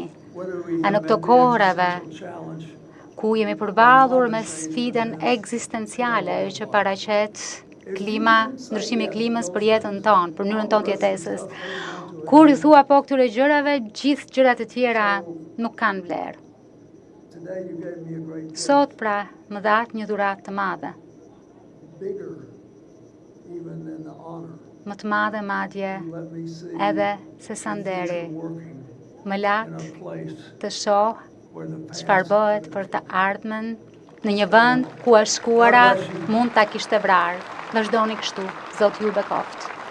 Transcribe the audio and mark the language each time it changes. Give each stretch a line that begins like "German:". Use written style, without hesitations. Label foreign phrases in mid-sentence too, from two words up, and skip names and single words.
Albanian: A në këto kohërave ku jemi përballur me sfidën ekzistenciale që paraqet klima, ndryshimi i klimës për jetën tonë, për mënyrën tonë të jetesës, Kur I thua po këtyre gjërave, gjithë gjërat e tjera nuk kanë vlerë.
English: Today you gave me a great gift,
Albanian: Sot pra më dhatë një dhuratë të madhe,
English: bigger even than the honor.
Albanian: më të madhe madje
English: You let me see
Albanian: edhe se
English: the
Albanian: sa nderi,
English: future working
Albanian: më
English: in
Albanian: latë
English: a place
Albanian: të shoh
English: where the past
Albanian: çfarë bëhet për të ardhmen në një vend ku e shkuara mund ta kishte vrarë. Vazhdoni kështu, Zoti ju bekoft.